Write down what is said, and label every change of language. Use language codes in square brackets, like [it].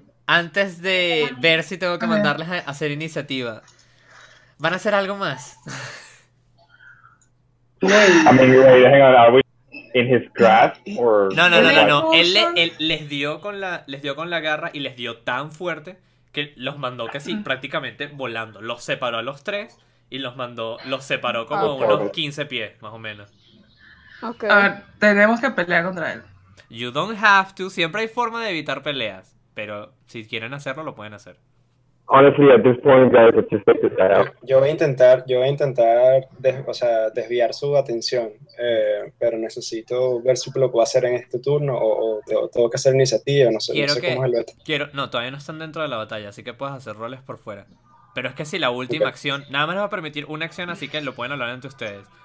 [es] Antes de ver si tengo que mandarles a hacer iniciativa, ¿van a hacer algo más? [en] I mean, wait, hang on, are we in his grasp or... [es] No. Él les dio con la garra y les dio tan fuerte que los mandó que sí, prácticamente volando. Los separó a los tres y los separó como unos 15 pies, más o menos. Okay. A ver, tenemos que pelear contra él. [en] You don't have to. [es] Siempre hay forma de evitar peleas. Pero si quieren hacerlo, lo pueden hacer. [en] Honestly, at this point, guys, it's just like that. [es] Yo voy a intentar desviar su atención. Pero necesito ver si lo puedo hacer en este turno o tengo que hacer iniciativa. No sé, quiero no sé que, cómo es el otro. Quiero, no, todavía no están dentro de la batalla, así que puedes hacer roles por fuera. Pero es que si la última acción... Nada más les va a permitir una acción, así que lo pueden hablar entre ustedes.